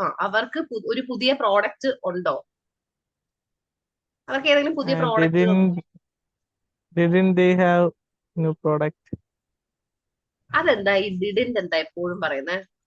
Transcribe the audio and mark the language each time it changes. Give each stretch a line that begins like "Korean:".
Malayalam: അവർക്ക് ഒരു പുതിയ പ്രോഡക്റ്റ് ഉണ്ടോ? അവർക്ക് ഏതെങ്കിലും പുതിയ പ്രോഡക്റ്റുകൾ ഉണ്ടോ?
English: Didn't they have new product?
Malayalam: അതെന്താ ഈ ഡിഡിന്റ് എന്താ എപ്പോഴും പറയുന്നത്?